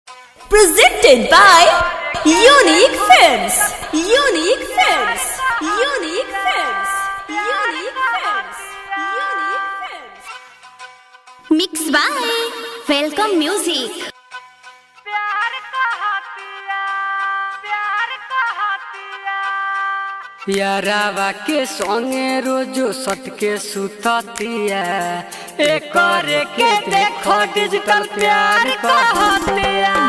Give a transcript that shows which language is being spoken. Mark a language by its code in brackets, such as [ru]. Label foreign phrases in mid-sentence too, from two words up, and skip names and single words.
[en] Presented by Unique Films. Unique Films. Unique Films. Unique Films. Unique Films. Mixed by Welcome Music. [bho] यारावा के संगे रोजो सटके सुततिया एक के देखो डिजिटल प्यार कहतिया।